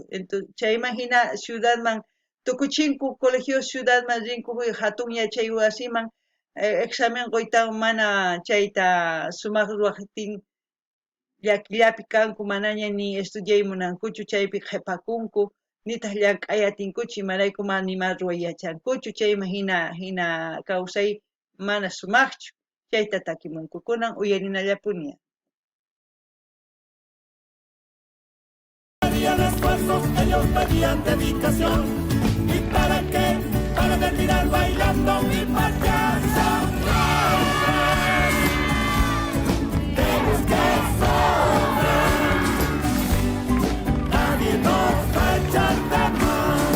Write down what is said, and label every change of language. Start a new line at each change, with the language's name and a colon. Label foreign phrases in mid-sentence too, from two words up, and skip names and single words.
Quechua: Entonces chayman hina ciudadman tukuchinku colegio ciudadman rinku hatun yachay wasiman examen qoytawan mana chayta sumaq ruwaqtin llakillapi kanku manaña ni estudiaymunankuchu chaypi qhipakunku nitaq llank'ayatinkuchu imarayku mana nima ruway yachankuchu chayman hina kawsay mana sumaqchu chayta takimunku kunan uyarinallapuni.
Spanish: Pedían esfuerzos, ellos pedían dedicación. ¿Y para qué? Para terminar bailando mi payasa. De los que sobran, nadie nos va a echar de más.